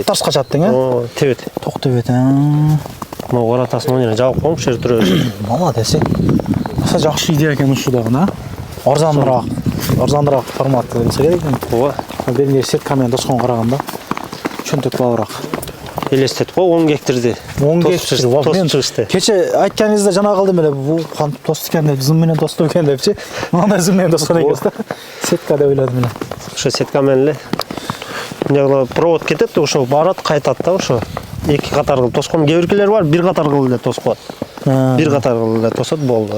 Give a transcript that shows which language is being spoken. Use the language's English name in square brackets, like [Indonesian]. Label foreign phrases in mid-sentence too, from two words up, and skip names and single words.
[Kyrgyz] Тарс качат дең, а? Ооба, тебет. Ток тебет. Мына варатасын оң жерге жабып коюм, ушер турабыз. Молодец. Аса жакшы идея экен ушул дагы, а? Арзаныраак форматты десе керек экен. Ооба. Биринде сеткамен тосконго караганда чөнтөк бабыраак. [Kazakh] Елестетіп қой 10 гектарды. [Kyrgyz] 10 гектар. Тосып шығышты. Кече айтканыңызда жана калдым эле бул кантип тосту экен деп, зым менен тосту экен депчи. Мындай зым менен тоскон экенбиз да. Сетка деп ойладым эле. Ошо сетка менен эле. Мына провод кетет, ошо барат, кайтат да ошо. Эки катар кылып тоскон. Кээ биркилер бар, бир катар кылып эле тоскот. Бир катар кылып эле тосот болду.